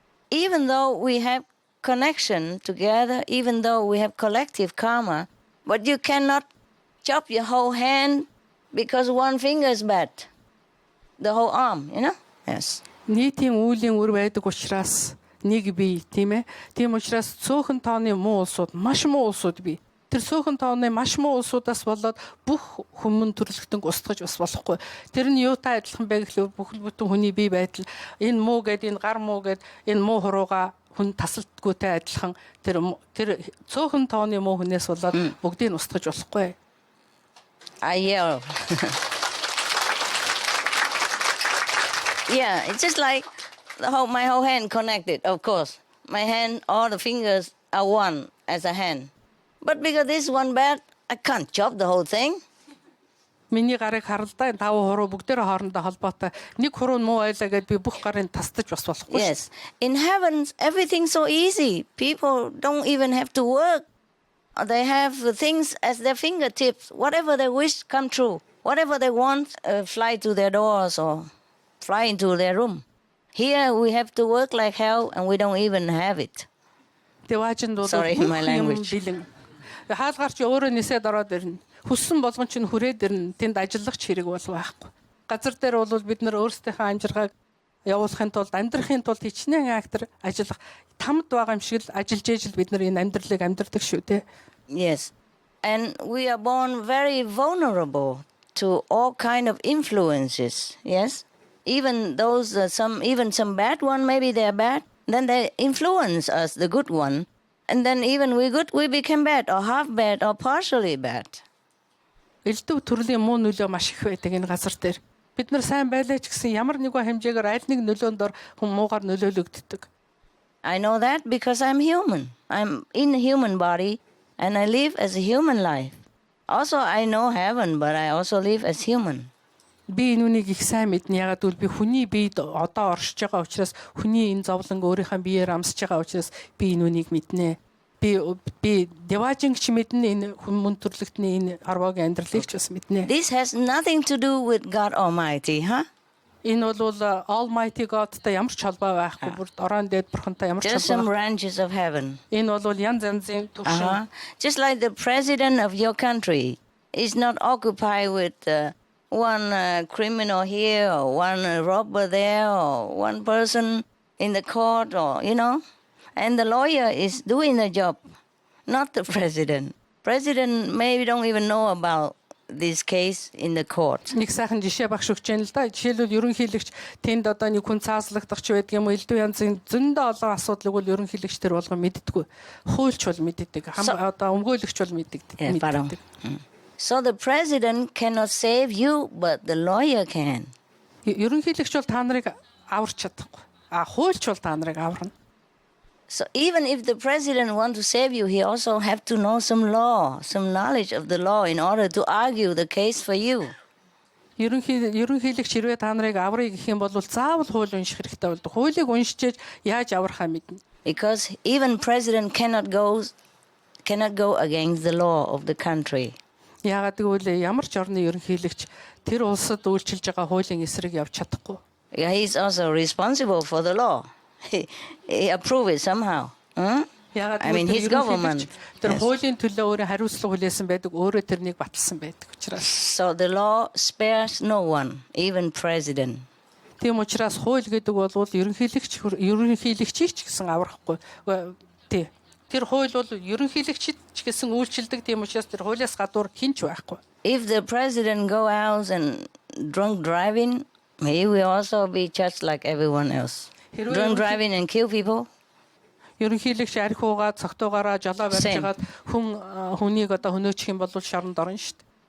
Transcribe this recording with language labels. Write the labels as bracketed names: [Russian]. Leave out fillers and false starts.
[English] Even though we have connection together, even though we have collective karma, but you cannot chop your whole hand because one finger is bad. The whole arm, you know? Yes. [Mongolian] Нийтийн үүлийн үр байдаг учраас нэг бие, тийм ээ. Тийм учраас цөөхөн тооны муу улсууд, маш муу улсууд бий. Тэр цөөхөн тооны маш муу улсуудаас болоод бүх хүмүүн төрлөختөнг устгаж бас болохгүй. Тэр нь юутай адилхан бэ гэхлээр бүхэл бүтэн хүний бие байдал энэ муу гэд энэ гар муу гэд энэ муу хурууга хүн тасалтгүйтэй адилхан тэр цөөхөн тооны муу хүнээс болоод бүгдийг нь устгаж болохгүй. [English] I yell. Yeah, it's just like my whole hand connected, of course. My hand, all the fingers are one as a hand. But because this one bad, I can't chop the whole thing. [Mongolian] Миний гарыг харалдаа энэ 5 хуруу бүгдээр хоорондоо холбоотой. Нэг хуруу муу байлаа гэд би бүх гарыг тасдаж бас болохгүй. [English] Yes. In heaven, everything's so easy. People don't even have to work. They have things as their fingertips. Whatever they wish come true. Whatever they want, fly to their doors or fly into their room. Here we have to work like hell and we don't even have it. Sorry, my language. [Mongolian] Хаалгарч өөрөө нисээд ороод ирнэ. Хүссэн болгон чинь хүрээд ирнэ. Тэнд ажиллах хэрэг бол байхгүй. Газар дээр бол бид нар өөрсдийнхөө амжиргааг явуулахын тулд амьдрахын тулд хичнээн актер ажиллах тамд байгаа юм шиг л ажиллаж ижил бид нар энэ амьдралыг амьдрдаг шүү дээ. [English] Yes. And we are born very vulnerable to all kind of influences. Yes. Even those some bad one, maybe they're bad, then they influence us, the good one. And then even we good, we become bad or half bad or partially bad. [Mongolian] Элдв төрлийн муу нөлөө маш их байдаг энэ газар дээр. Бид нар сайн байлаа ч гэсэн ямар нэгэн хэмжээгээр аль нэг нөлөөндор хүн муугаар нөлөөлөгддөг. [English] I know that because I'm human. I'm in a human body and I live as a human life. Also I know heaven, but I also live as human. [Mongolian] Би энүүнийг их сайн мэднэ. Ягаад гэвэл би хүний биед одоо оршиж байгаа учраас хүний энэ зовлон өөрийнхөө биеэр амсаж байгаа учраас би энүүнийг мэднэ. Би деважингч мэднэ энэ хүмүүн төрлөختний энэ арвагийн амьдралыг ч бас мэднэ. [English] This has nothing to do with God Almighty, huh? [Mongolian] Энэ бол Almighty God-тай ямар ч холбоо байхгүй. Бүр орон дээд бурхантай ямар ч [English] Just some [Mongolian] холбоо. [English] branches of heaven. [Mongolian] Энэ бол янз янзын төвшин. [English] Just like the president of your country is not occupied with one criminal here or one robber there or one person in the court or, you know. And the lawyer is doing the job, not the president. President maybe don't even know about this case in the court. [Mongolian] Нэг сайхан жишээ багш өгч яана л да. Жишээлбэл ерөнхийлөгч тэнд одоо нэг хүн цааслагдах ч байдаг юм уу, элдв янзын зөндөө олон асуудлыг бол ерөнхийлөгч тэр болгон мэддэггүй. Хуульч бол мэддэг. Одоо өмгөөлөгч бол мэддэг. [English] So the president cannot save you, but the lawyer can. [Mongolian] Ерөнхийлөгч бол та нарыг аварч чадахгүй. Хуульч бол та нарыг аварна. [English] So even if the president wants to save you, he also have to know some law, some knowledge of the law in order to argue the case for you. [Mongolian] Ерөнхийлөгч хэрвээ та нарыг аврыг гэх юм бол заавал хууль унших хэрэгтэй болдог. Хуулийг уншиж яаж аврахаа мэднэ. [English] Because even president cannot go against the law of the country. [Mongolian] Яагаад гэвэл ямар ч орны ерөнхийлөгч тэр улсад үйлчилж байгаа хуулийн эсрэг явж чадахгүй. [English] Yeah, he's also responsible for the law. He approved it somehow. I mean, his government. [Mongolian] Тэр хуулийн төлөө өөрөө хариуцлага хүлээсэн байдаг, өөрөө тэрнийг баталсан байдаг учраас. [English] So the law spares no one, even president. [Mongolian] Тийм учраас хууль гэдэг бол ерөнхийлөгчийг ч гэсэн аврахгүй. Тий. Тэр хууль бол ерөнхийлөгчид ч гэсэн үйлчилдэг, тийм учраас тэр хуулиас гадуур хинч байхгүй. [English] If the president go out and drunk driving, he will also be judged like everyone else. Drunk driving and kill people. [Mongolian] Ерөнхийлөгч арх уугаад цогтойгоороо жолоо барьж хагаад хүнийг одоо хөнөөчих юм бол шоронд орно шүү дээ.